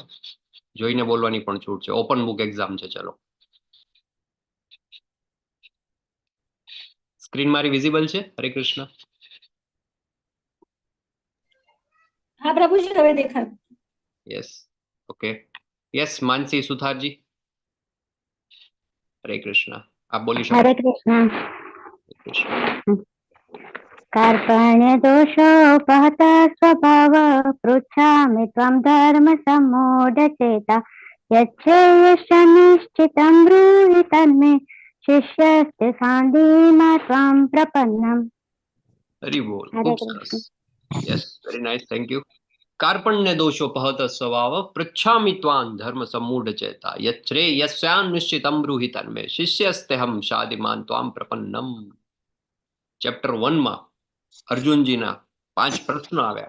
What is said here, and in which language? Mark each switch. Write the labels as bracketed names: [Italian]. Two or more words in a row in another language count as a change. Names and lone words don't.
[Gujarati] જોઈને બોલવાની પણ છૂટ છે. [English] open book exam [Gujarati] છે. ચલો, સ્ક્રીન મારી વિઝિબલ છે? હરે કૃષ્ણ. હા પ્રભુજી, હવે દેખાય. [English] yes, okay. yes, [Gujarati] માનસી સુથારજી, હરે કૃષ્ણ. આપ બોલી શકો. [Hindi] हरे कृष्णा. [Gujarati] હરે કૃષ્ણ. [Sanskrit] कार्पण्य दोषोपहत स्वभाव पृच्छामि त्वं धर्म सम्मूढचेता यच्छ्रेयश्च निश्चितं ब्रूहि तन्मे शिष्यस्ते सान्धीमा त्वां प्रपन्नम्. [Gujarati] હરિ બોલ. હરે ખૂબ કૃષ્ણ. [English] સરસ. yes, very nice, thank you. [Sanskrit] કાર્પણ્ય દોષોપહત સ્વભાવ પૃચ્છામિ ત્વાં ધર્મ સમૂઢ ચેતા યશ્રેયસ્યાન નિશ્ચિતમ બ્રૂહિ તન્મે શિષ્યસ્તેહમ શાદિમાન ત્વાં પ્રપન્નમ. [Gujarati] ચેપ્ટર 1 માં અર્જુનજીના 5 પ્રશ્નો આવ્યા.